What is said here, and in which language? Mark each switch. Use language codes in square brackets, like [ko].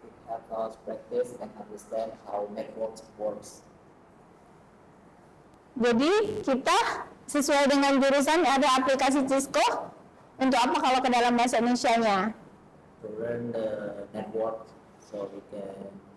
[en] Help us practice and understand how networks works. [id] Jadi kita sesuai dengan jurusan ada aplikasi Cisco. Untuk apa kalau ke dalam bahasa Indonesianya? [en] To learn the network, so we can